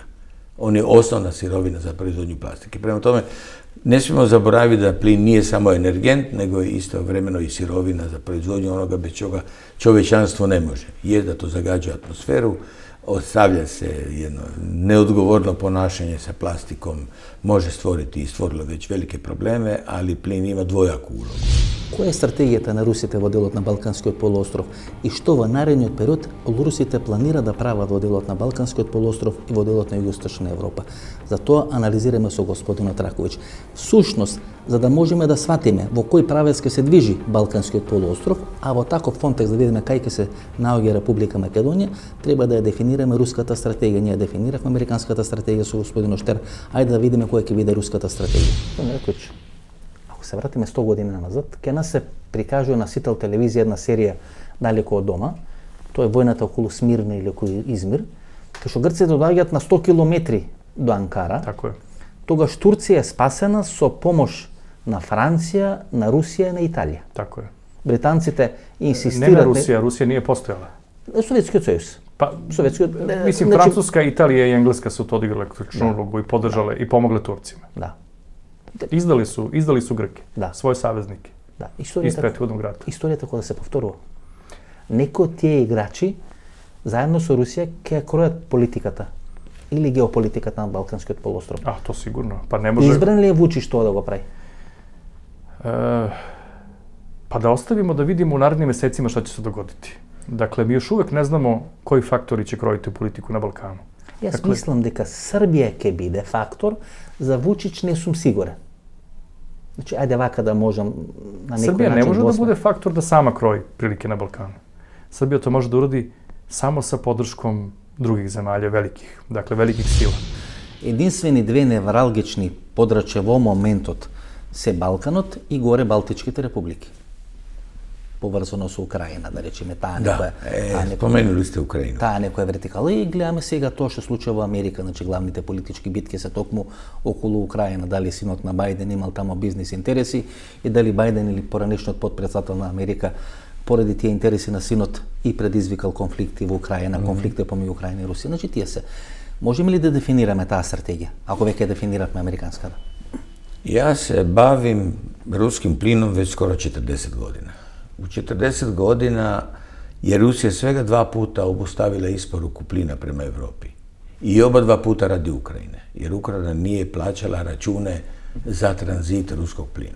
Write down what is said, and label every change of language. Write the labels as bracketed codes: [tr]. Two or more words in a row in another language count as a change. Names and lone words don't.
[hr] On je osnovna sirovina za proizvodnju plastike. Prema tome, ne smijemo zaboraviti da plin nije samo energent, nego je istovremeno i sirovina za proizvodnju onoga bez čega čovječanstvo ne može. Je da to zagađa atmosferu, ostavlja se jedno neodgovorno ponašanje sa plastikom, može stvoriti i stvorilo već velike probleme, ali plin ima dvojaku ulogu. [mk] Која е стратегијата на русите во делот на Балканскиот полуостров и што во наредниот период русите планира да прават во делот на Балканскиот полуостров и во делот на Југоисточна Европа? За тоа анализираме со господинот Раковиќ. Сушност, за да можеме да сватиме во кој правец ќе се движи Балканскиот полуостров, а во таков контекст да видиме кај ќе се наоѓа Република Македонија, треба да ја дефинираме руската стратегија. Ние дефиниравме американската стратегија со господинот Штер. Ајде да видиме која ќе биде руската стратегија. Раковиќ, ако се вратиме 100 години назад, ке нас се прикажува на Сител телевизија една серија далеко од дома. Тоа е војната околу Смирна или околу Измир, кај што грците доаѓаат на 100 километри до Анкара. [sr] Tako je. [mk] Тогаш Турција е спасена со помош на Франција, на Русија и на Италија. [sr] Tako je. [mk] Британците [sr] Ne [mk] инсистираат... [sr] na Rusija, Rusija nije postojala. [mk] Советскиот сојуз. [sr] Pa, [mk] Советскиот... [sr] mislim, Francuska, Italija i Engleska su to odigrale ključnu ulogu i podržale i pomogle Turcima. [mk] Да. [sr] Izdali su Grke, Da. svoje saveznike [mk] Да. [sr] iz prethodnog rata. [mk] Историјата кога да се повторува. Некои од тие играчи заедно со Русија ќе кројат политиката или геополитиката на Балканскиот полуостров. [sr] A, to sigurno. Pa ne može... [mk] Избран ли е Вучич тоа да го прави? [sr] pa da ostavimo da vidimo u narednim mesecima šta će se dogoditi. Dakle, mi još uvek ne znamo koji faktori će krojiti politiku na Balkanu. [mk] Јас мислам, дека Srbija ќе биде фактор, за Vučić не сум сигурен. Значи, ајде вака да можам на некој [sr] Srbija ne [mk] начин [sr] može da bude faktor da sama kroji prilike na Balkanu. Srbija to može da uradi samo sa podrškom drugih zemalja, velikih sila. [mk] Единствени две невралгични подрачја во моментот се Балканот и горе Балтичките републики. Поврзано со Украина, да речеме, таа [sr] spomenuli ste Ukrajinu. [mk] Таа некоја вертикала и гледаме сега тоа што случува во Америка, значи главните политички битки се токму околу Украина, дали синот на Бајден имал тамо бизнис интереси и дали Бајден или поранешниот потпредседател на Америка поради тие интереси на синот и предизвикал конфликти во Украина, конфликти помеѓу Украина и Русија. Значи тие се. Можеме ли да дефинираме таа стратегија, ако веќе дефинираме американската? [hr] Ja se bavim ruskim plinom već skoro 40 godina. U 40 godina je Rusija svega 2 puta obustavila isporuku plina prema Europi. I oba 2 puta radi Ukrajine, jer Ukrajina nije plaćala račune za tranzit ruskog plina.